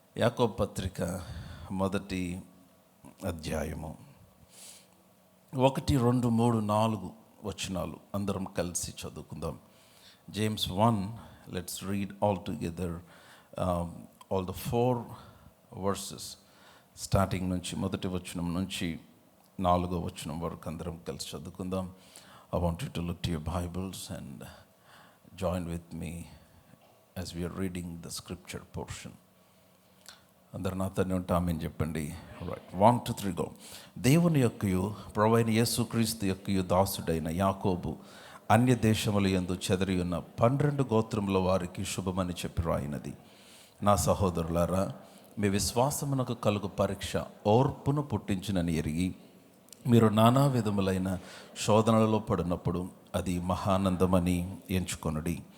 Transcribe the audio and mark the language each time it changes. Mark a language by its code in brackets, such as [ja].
[te] యాకోబు పత్రిక మొదటి అధ్యాయము 1, 2, 3, 4 వచనాలు అందరం కలిసి చదువుకుందాం. [en] James 1, let's read all together all the 4 verses starting [te] నుంచి మొదటి వచనం నుంచి 4వ వచనం వరకు అందరం కలిసి చదువుకుందాం. [en] I want you to look to your Bibles and join with me as we are reading the scripture portion. [te] అందరు నాతోనే ఉంటామని చెప్పండి. Right, 1, 2, 3 go. దేవుని యొక్కయు ప్రభువైన యేసుక్రీస్తు యొక్కయు దాసుడైన యాకోబు అన్య దేశముల యందు చెదరి ఉన్న 12 గోత్రముల వారికి శుభమని చెప్పి రాయినది. నా సహోదరులారా, మీ విశ్వాసమునకు కలుగు పరీక్ష ఓర్పును పుట్టించునని ఎరిగి మీరు నానా విధములైన శోధనలలో పడినప్పుడు అది మహానందమని ఎంచుకొనుడి.